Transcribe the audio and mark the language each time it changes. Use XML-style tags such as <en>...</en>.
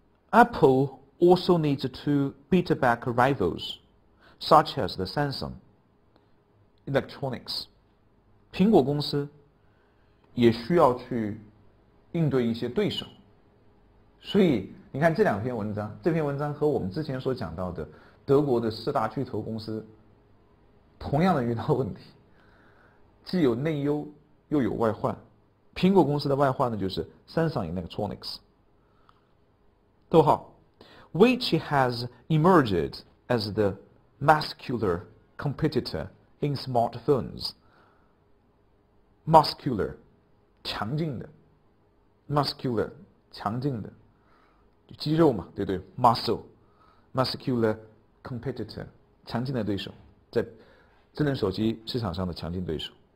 <en>Apple also needs to beat back rivals, such as the Samsung Electronics.</en> <zh>苹果公司也需要去应对一些对手。所以你看这两篇文章，这篇文章和我们之前所讲到的德国的4大巨头公司同样的遇到问题，既有内忧又有外患。苹果公司的外患呢，就是 Samsung Electronics。</zh> <en>逗号 which has emerged as the muscular competitor in smartphones.</en> <zh>Muscular 强劲的 muscular 强劲的肌肉嘛，对不对</zh> <en>muscular competitor</en> <zh>强劲的对手，在智能手机市场上的强劲对手。</zh>